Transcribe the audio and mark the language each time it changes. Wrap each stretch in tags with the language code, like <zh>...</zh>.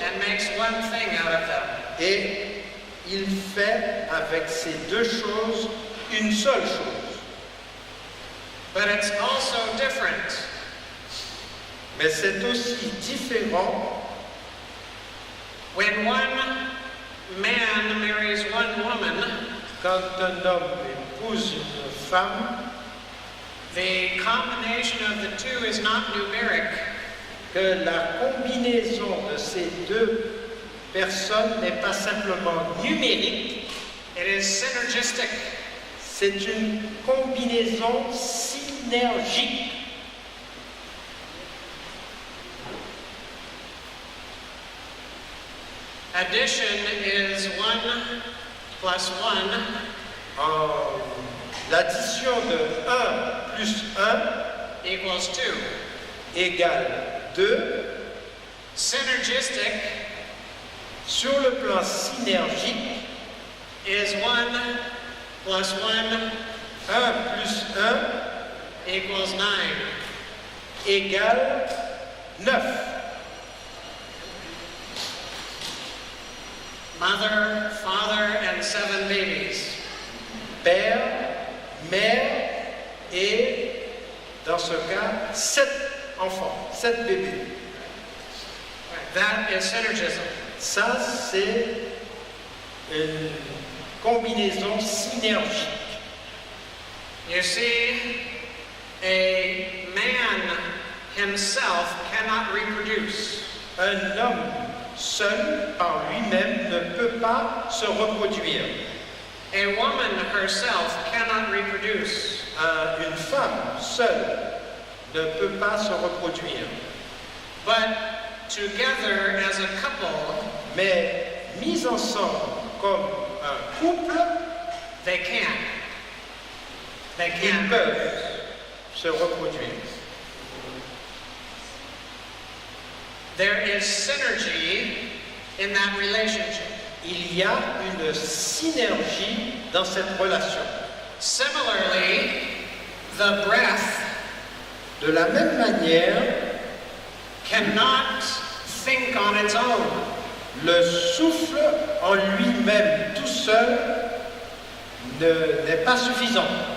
<en>and makes one thing out of them.</en> <fr>et il fait avec ces deux choses une seule chose.</fr> <en>But it's also different</en> <fr>Mais c'est aussi différent</fr> <en>when one man marries one woman.</en> <fr>quand un homme épouse une femme,</fr> <en>The combination of the two is not numeric.</en> <fr>que la combinaison de ces deux personnes n'est pas simplement numérique,</fr> <en>It is synergistic.</en> <fr>c'est une combinaison synergique.</fr> <en>Addition is 1 plus 1</en> <fr>L'addition de 1 plus 1</fr> <en>equals 2.</en> <fr>égale 2.</fr> <en>Synergistic</en> <fr>Sur le plan synergique,</fr> <en>is 1 plus 1</en> <fr>1 plus 1</fr> <en>equals 9.</en> <fr>égale 9.</fr> <en>Mother, father, and 7 babies.</en> <fr>Père, mère et, dans ce cas, 7 enfants, 7 bébés.</fr> <en>That is synergism.</en> <fr>Ça, c'est une combinaison synergique.</fr> <en>You see, a man himself cannot reproduce.</en> <fr>Un homme seul, par lui-même, ne peut pas se reproduire.</fr> <en>A woman herself cannot reproduce.</en> <fr>Une femme seule ne peut pas se reproduire.</fr> <en>But together as a couple,</en> <fr>Mais mis ensemble comme un couple,</fr> <en>they can. They</en> <fr>ils</fr> <en>can.</en> <fr>peuvent se reproduire.</fr> <en>There is synergy in that relationship.</en> <fr>Il y a une synergie dans cette relation.</fr> <en>Similarly, the breath</en> <fr>De la même manière,</fr> <en>cannot think on its own.</en> <fr>le souffle en lui-même tout seul n'est pas suffisant.</fr>